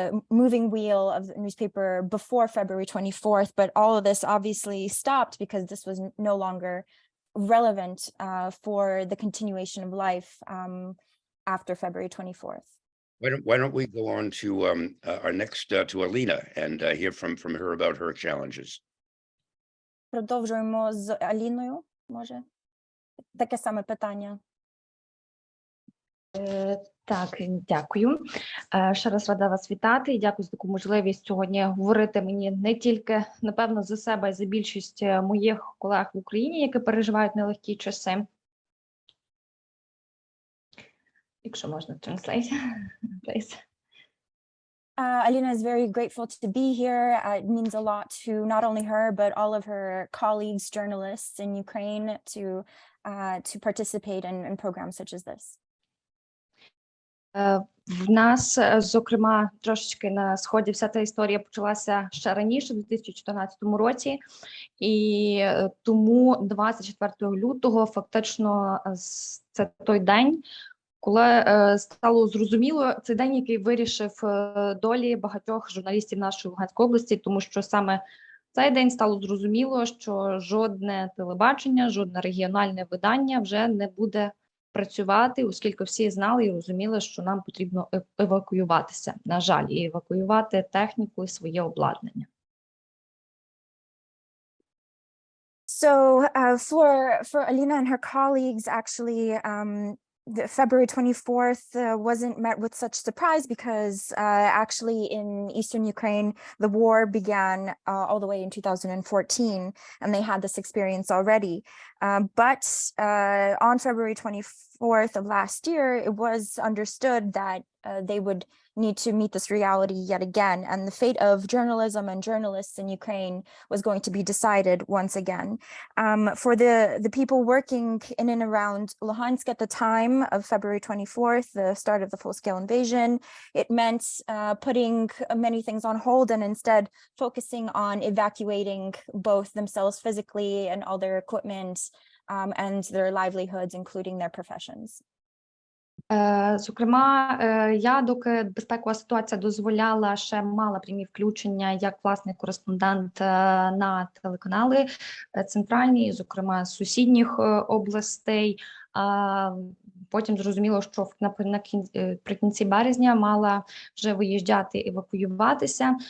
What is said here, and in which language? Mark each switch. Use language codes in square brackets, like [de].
[en] moving wheel of the newspaper before February 24th, but all of this obviously stopped because this was no longer relevant for the continuation of life after February 24th. Why don't we go on to our next to Alina and hear from her about her challenges. [uk] Продовжуємо з Аліною, може? Таке саме питання. Так, дякую. Ще раз рада вас вітати і дякую за таку можливість сьогодні говорити мені не тільки, напевно, за себе, а за більшість моїх колег в Україні, які переживають нелегкі часи. Якщо можна, [en] translate, please. Alina is very grateful to be here. It means a lot to not only her, but all of her colleagues, journalists in Ukraine to participate in programs such as this. [uk] В нас, зокрема, трошечки на Сході вся та історія почалася ще раніше, у 2014 році, і тому 24 лютого фактично це той день, коли стало зрозуміло, це день, який вирішив долі багатьох журналістів нашої Луганської області, тому що саме цей день стало зрозуміло, що жодне телебачення, жодне регіональне видання вже не буде працювати, оскільки всі знали і розуміли, що нам потрібно евакуюватися, на жаль, і евакуювати техніку і своє обладнання. [en] So for Alina and her colleagues, actually, the February 24th wasn't met with such surprise because actually in Eastern Ukraine, the war began all the way in 2014, and they had this experience already. But on February 24th of last year, it was understood that they would need to meet this reality yet again, and the fate of journalism and journalists in Ukraine was going to be decided once again. For the people working in and around Luhansk at the time of February 24th, the start of the full-scale invasion, it meant putting many things on hold and instead focusing on evacuating both themselves physically and all their equipment and their livelihoods, including their professions. [uk] Зокрема, я, доки безпекова ситуація дозволяла, ще мала прямі включення як власний кореспондент на телеканали центральні, зокрема з сусідніх областей. Потім зрозуміло, що наприкінці березня мала вже виїжджати, евакуюватися.